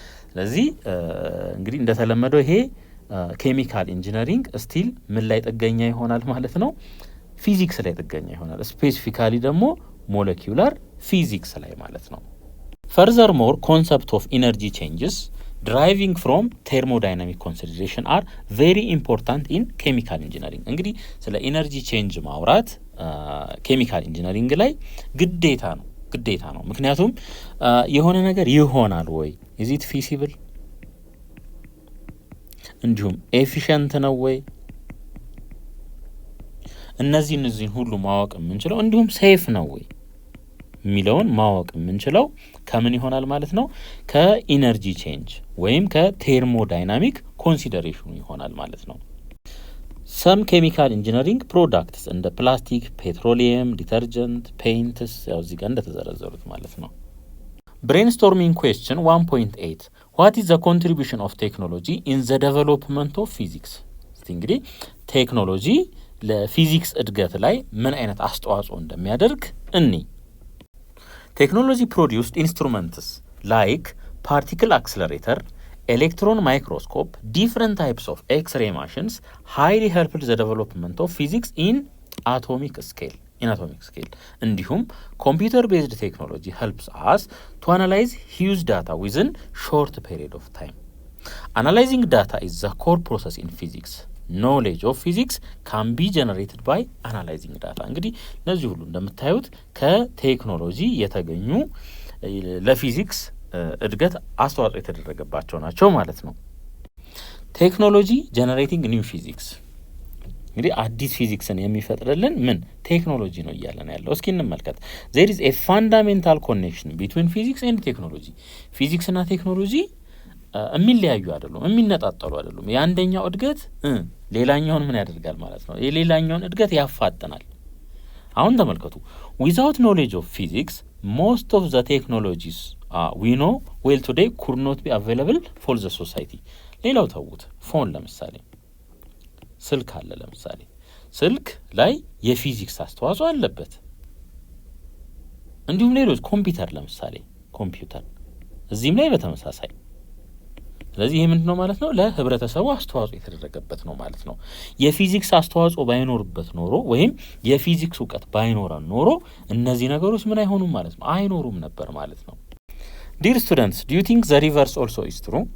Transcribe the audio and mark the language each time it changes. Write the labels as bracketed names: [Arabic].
[Amharic] ስለዚህ እንግዲህ እንደተለመደው ይሄ ኬሚካል ኢንጂነሪንግ ስቲል ምን ላይ ጥገኛ ይሆናል ማለት ነው? ፊዚክስ ላይ ጥገኛ ይሆናል። ስፔሲፊካሊ ደግሞ ሞለኪውላር ፊዚክስ ላይ ማለት ነው። [English] Furthermore, concept of energy changes deriving from thermodynamic consideration are very important in chemical engineering. [Amharic] እንግዲህ ስለ ኢነርጂ ቼንጅ ማውራት ኬሚካል ኢንጂነሪንግ ላይ ግዴታ ነው። ምክንያቱም የሆነ ነገር ይሆናል ወይ [English] is it feasible [Amharic] እንዲሁም ኤፊሽንት ነው ወይ እነዚህን ሁሉ ማወቅ የምንችለው እንዲሁም ሴፍ ነው ወይ የሚለውን ማወቅ የምንችለው ከምን ይሆናል ማለት ነው ከኢነርጂ ቼንጅ ወይም ከቴርሞዳይናሚክ ኮንሲደሬሽኑ ይሆናል ማለት ነው። [English] some chemical engineering products [Amharic] እንደ ፕላስቲክ፣ ፔትሮሊየም፣ ዲተርጀንት፣ ፔይንትስ ያው እዚህ ጋር እንደተዘረዘሩት ማለት ነው። [English] brainstorming question 1.8 what is the contribution of technology in the development of physics? [Amharic] እንግዲህ ቴክኖሎጂ ለፊዚክስ እድገት ላይ ምን አይነት አስተዋጽኦ እንደሚያደርግ [English] Technology produced instruments like particle accelerator, electron microscope, different types of X-ray machines highly helped the development of physics in atomic scale. [Amharic] እንዲሁም [English] computer-based technology helps us to analyze huge data within short period of time. Analyzing data is the core process in physics. Knowledge of physics can be generated by analyzing data. [Amharic] እንግዲህ እነዚህ ሁሉ እንደምታዩት ከቴክኖሎጂ የተገኙ ለፊዚክስ እድገት አስተዋጽኦ የተደረገባቸው ናቸው ማለት ነው። ቴክኖሎጂ ጀነሬቲንግ ኒው ፊዚክስ እንግዲህ አዲስ ፊዚክስን የሚፈጥርልን ቴክኖሎጂ ነው እያለን ያለው። እስኪ እንመልከት። [English] there is a fundamental connection between physics and technology. [Amharic] ፊዚክስ እና ቴክኖሎጂ የሚለያዩ አይደሉም፣ የሚነጣጠሉ አይደሉም። የአንደኛው እድገት ሌላኛውን ምን ያደርጋል ማለት ነው? የሌላኛውን እድገት ያፋጥናል። አሁን ተመልከቱ። [English] without knowledge of physics most of the technologies we know well today could not be available for the society. [Amharic] ሌላው ተውት። ፎን ለምሳሌ ስልክ አለ። ለምሳሌ ስልክ ላይ የፊዚክስ አስተዋጽኦ አለበት። እንዲሁም ሌሎች ኮምፒውተር ለምሳሌ ኮምፒውተር እዚህም ላይ በተመሳሳይ ስለዚህ ይሄ ምንድነው ማለት ነው ለህብረተሰቡ አስተዋጽኦ የተደረገበት ነው ማለት ነው። የፊዚክስ አስተዋጽኦ ባይኖርበት ኖሮ ወይም የፊዚክስ ዕውቀት ባይኖረን ኖሮ እነዚህ ነገሮች ምን አይሆኑም ማለት ነው አይኖሩም ነበር ማለት ነው። [English] Dear students, do you think the reverse also is true?